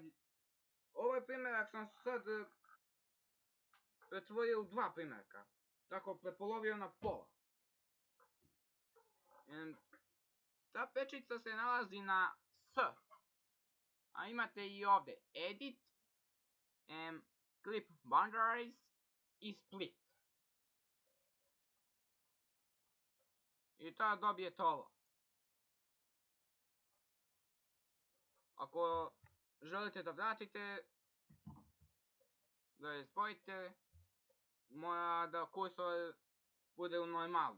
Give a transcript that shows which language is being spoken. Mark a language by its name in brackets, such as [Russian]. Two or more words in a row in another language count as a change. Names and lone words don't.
[Bosnian] Ovaj primjerak sam sad pretvorio u dva primjerka. Tako prepolovio na pola. Ta pečica se nalazi na S. A imate i ovdje edit, [English] clip boundaries [Bosnian] i split. I tada dobijete ovo. Ako želite da vratite, da je spojite, mora da kursor bude u normalu.